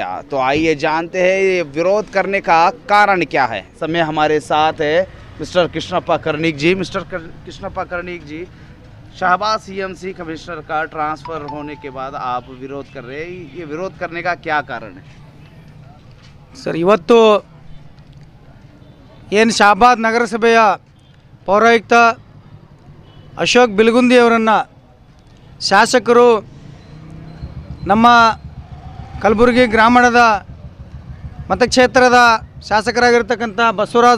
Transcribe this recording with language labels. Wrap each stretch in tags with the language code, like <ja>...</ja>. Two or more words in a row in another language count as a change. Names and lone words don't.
<hi>तो आइए जानते हैं ये विरोध करने का कारण क्या है। समय हमारे साथ है मिस्टर कृष्णप्पा कर्णिक जी। मिस्टर कृष्णप्पा कर्णिक जी, शाहबाद</hi> <en>CMC commissioner</en> <hi>का ट्रांसफ़र होने के बाद आप विरोध कर रहे हैं, ये विरोध करने का क्या कारण है?</hi> <kn>ಸರ್, ಇವತ್ತು ಏನು ಶಾಹಬಾದ್ ನಗರಸಭೆಯ ಪೌರಾಯುಕ್ತ ಅಶೋಕ್ ಬಿಲ್ಗುಂದಿ ಅವರನ್ನು ಶಾಸಕರು ನಮ್ಮ ಕಲಬುರಗಿ ಗ್ರಾಮೀಣದ ಮತಕ್ಷೇತ್ರದ ಶಾಸಕರಾಗಿರ್ತಕ್ಕಂಥ ಬಸವರಾಜ್</kn>